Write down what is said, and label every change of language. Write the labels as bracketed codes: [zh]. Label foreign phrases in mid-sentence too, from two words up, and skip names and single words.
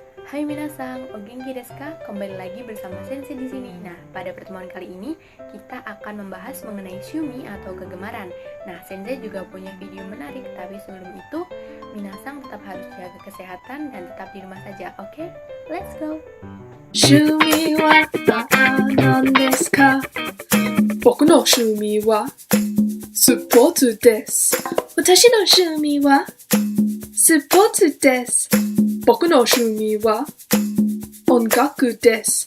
[ja] はい皆さん、お元気ですか? [id] Kembali lagi bersama Sensei di sini. Nah, pada pertemuan kali ini kita akan membahas mengenai shumi atau kegemaran. Nah, Sensei juga punya video menarik, tapi sebelum itu minasang tetap harus jaga kesehatan dan tetap di rumah saja. Oke? [en] Let's go. [ja] 趣味は何ですか? 僕の趣味はsportです. 私の趣味はsportです. 僕の趣味は音楽です.